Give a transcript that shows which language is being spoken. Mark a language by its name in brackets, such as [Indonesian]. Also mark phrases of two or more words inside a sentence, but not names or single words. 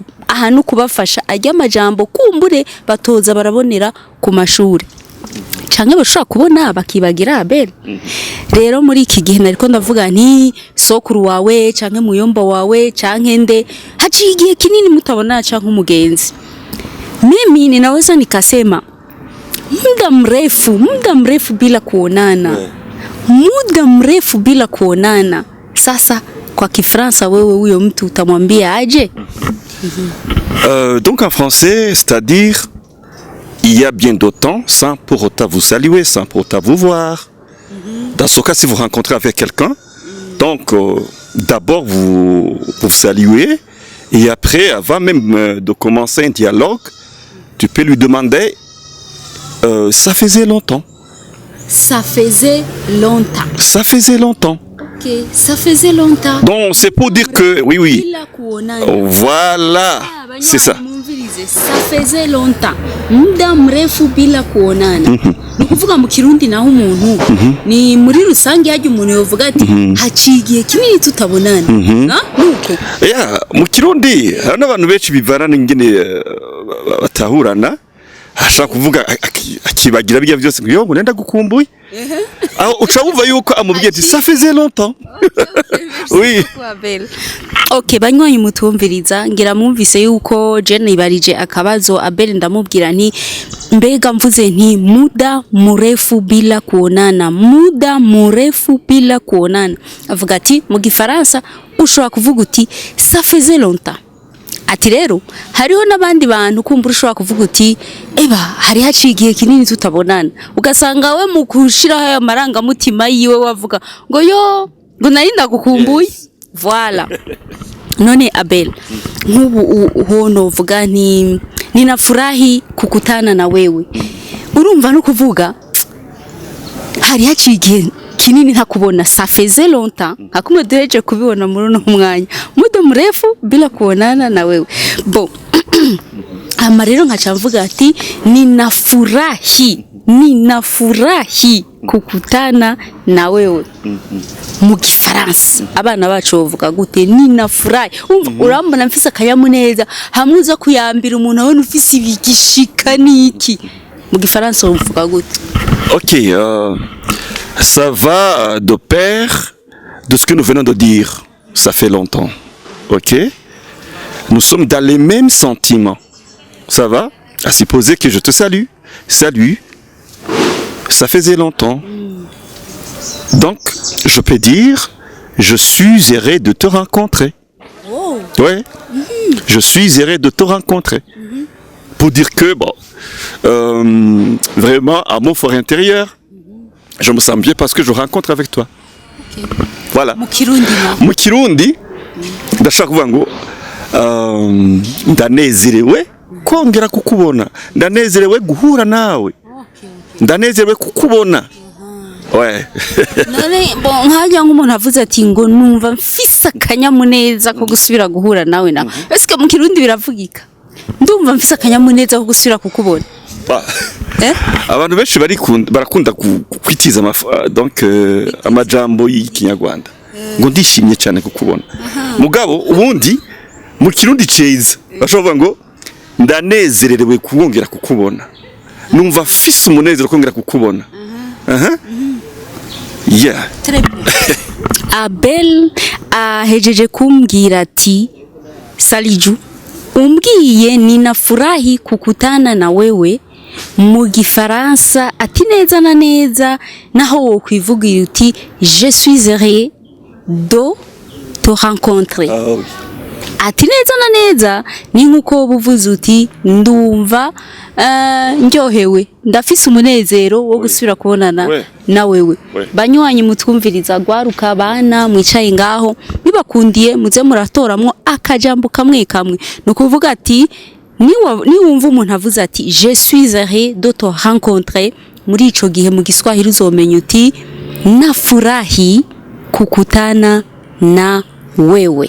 [Rundi] Aha no kubafasha ajya amajambo kumbure batoza barabonera ku mashure, canke bashobora kubona bakibagira Abel. Rero muri iki gihe nariko ndavuga nti sokuru wawe canke muyomba wawe canke nde haciye igihe kinini mutabona canke umugenzi, [Swahili] mimi ninaweza nikasema muda mrefu bila kuonana. Muda mrefu bila kuonana. Sasa kwa Kifransa wewe huyo mtu utamwambia aje? [French] Donc en français, c'est-à-dire il y a bien d'autres temps sans pour autant vous saluer, sans pour autant vous voir. Dans ce cas, si vous rencontrez avec quelqu'un, donc d'abord vous saluez et après, avant même de commencer un dialogue, tu peux lui demander ça faisait longtemps. Ça faisait longtemps. Ça faisait longtemps. Ok, ça faisait longtemps. Donc c'est pour dire que oui. Voilà, c'est ça. Ça faisait longtemps. [Swahili] Muda mrefu bila kuonana. [Rundi] Nukuvuga mu Kirundi naho umuntu ni muri rusange yaje umuntu yovuga ati hacigiye kinini tutabonana. Nuko. Ya, mu Kirundi hari n'abantu benshi bivana n'ingene batahurana. Ashaka kuvuga akibagira bijya byose ngo yo nenda gukumbuye. Aho uca wumva yuko amubwiye ati [French] ça faisait longtemps. [Rundi] Oui. Okay, banywanyi mutumviriza ngira mwumvise yuko Jane ibarije akabazo Abel ndamubwira nti mbega mvuze nti [Swahili] muda murefu bila kuonana. Muda murefu bila kuonana. [Rundi] Avuga ati mu Gifaransa ushobora kuvuga uti [French] ça faisait longtemps. [Rundi] Ati rero hariho nabandi bantu kumbura ushobora kuvuga uti eba hari hacigiye kinini tutabonana. Ugasanga we mu kushiraho aya maranga mutima yiwe wavuga ngo yo ngo nari ndagukumbuye. Voilà. None Abel, nk'ubu hono uvuga nti [Swahili] ninafurahi kukutana na wewe. [Rundi] Urumva no kuvuga hari hacigiye kinini ntakubona, [French] ça faisait longtemps. [Rundi] Hakumwe duheje kubibona muri no mwanya. [Swahili] Muda mrefu bila kuonana na wewe. [Rundi] Bon. Ama rero nkaca mvuga ati [Swahili] ninafurahi kukutana na wewe. [Rundi] Mu Gifaransa abana bacu bavuga gute? Ninafurahi. Urambona mfise akanyamuneza hamwe uza kuyambira umuntu abone ufise ibigishika niki. Mu Gifaransa uvuga gute? [French] Ok, ça va de pair de ce que nous venons de dire. Ça fait longtemps. Ok? Nous sommes dans les mêmes sentiments. Ça va? À supposer que je te salue. Salut. Ça faisait longtemps. Donc, je peux dire, je suis heureux de te rencontrer. Oh. Ouais. Je suis heureux de te rencontrer. Pour dire que, bon, vraiment, à mon fort intérieur, je me sens bien parce que je rencontre avec toi. Okay. Voilà. [Rundi] Mu Kirundi ndashaka kuvuga ngo ndanezerewe kongera kukubona, ndanezerewe guhura nawe, ndanezerewe kukubona. Ouais. None bon nkajya nk'umuntu avuze ati ngo numva mfise akanyamuneza ko gusubira guhura nawe na. Eske mu Kirundi biravugika? Ndumva mfise akanyamuneza ko gusubira kukubona. Abantu benshi barakunda kwitiza donc amajambo y'ikinyarwanda ngo [Kinyarwanda] ndishimye cyane kukubona. [Rundi] Mugabo ubundi mu Kirundi ceza bashobora ngo ndanezerewe kuwongera kukubona. Numva fise umunezero kongera kukubona. Yeah. Abel ahejeje kumbwira ati Saliju umbwiye [Swahili] ninafurahi kukutana na wewe [Rundi] mu Gifaransa ati neza na neza naho wo kwivugira uti [French] je suis heureux de te rencontrer. [Rundi] Ati neza na neza ni nkuko buvuze uti ndumva ndyohewe ndafise umunezero wo gusubira kubonana na wewe. Banywanyi mutwumviriza gwaruka bana mwicaye ngaho bibakundiye muze muratoramwo akajambo kamwe kamwe no kuvuga ati ni wumva umuntu avuze ati [French] je suis heureux de te rencontrer [Rundi] muri ico gihe mu Giswahili uzomenya uti [Swahili] nafurahi kukutana na wewe.